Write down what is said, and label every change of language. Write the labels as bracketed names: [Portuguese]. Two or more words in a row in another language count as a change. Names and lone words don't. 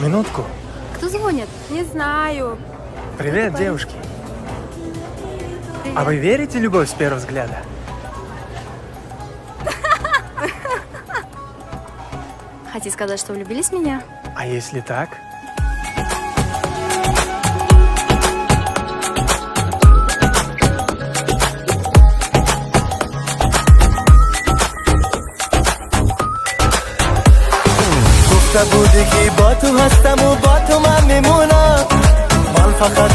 [Russian] Минутку. Кто звонит? Не знаю. Привет, девушки. Привет. А вы верите в любовь с первого взгляда? Хотите сказать, что влюбились в меня? А если так? [Persian] گفته بودی که با تو هستم و با تو من میمونم من فقط